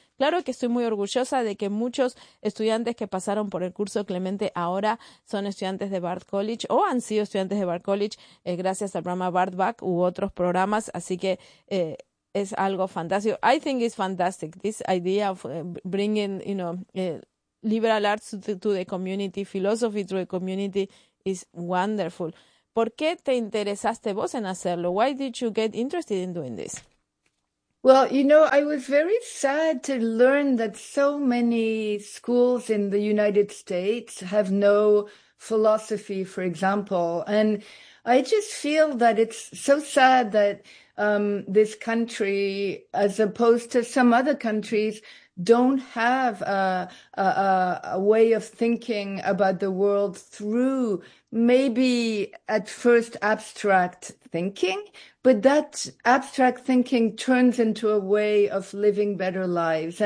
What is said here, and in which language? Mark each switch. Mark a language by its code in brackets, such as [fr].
[es] Claro que estoy muy orgullosa de que muchos estudiantes que pasaron por el curso Clemente ahora son estudiantes de Bard College o han sido estudiantes de Bard College gracias al programa Bard Back u otros programas, así que es algo fantástico. [en] I think it's fantastic, this idea of bringing, you know, liberal arts to the community, philosophy to the community is wonderful. [es] ¿Por qué te interesaste vos en hacerlo? [en] Why did you get interested in doing this? Well, you know, I was very sad to learn that so many schools in the United States have no philosophy, for example. And I just feel that it's so sad that this country, as opposed to some other countries, don't have a way of thinking about the world through maybe at first abstract thinking, but that abstract thinking turns into a way of living better lives.